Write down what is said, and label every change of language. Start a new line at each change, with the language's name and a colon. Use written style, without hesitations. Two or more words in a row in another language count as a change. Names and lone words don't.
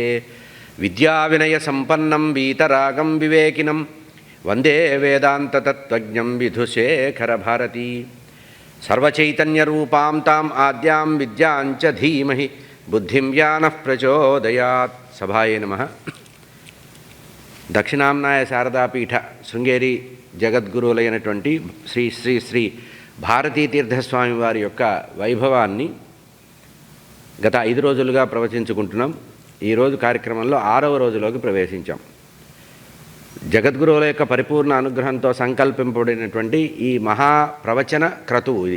Sanskrit: विद्याविनयसम्पन्नं वीतरागं विवेकिनं वन्दे वेदान्ततत्त्वज्ञं विधुशेखरभारती। सर्वचैतन्यरूपां ताम् आद्यां विद्यां च धीमहि बुद्धिं यानः प्रचोदयात्। सभाये नमः।
Telugu: దక్షిణాంనాయ శారదాపీఠ శృంగేరి జగద్గురువులైనటువంటి శ్రీ శ్రీ శ్రీ భారతీ తీర్థస్వామి వారి యొక్క వైభవాన్ని గత 5 రోజులుగా ప్రవచించుకుంటున్నాం. ఈరోజు కార్యక్రమంలో 6వ రోజులోకి ప్రవేశించాం. జగద్గురువుల యొక్క పరిపూర్ణ అనుగ్రహంతో సంకల్పింపబడినటువంటి ఈ మహాప్రవచన క్రతువు ఇది.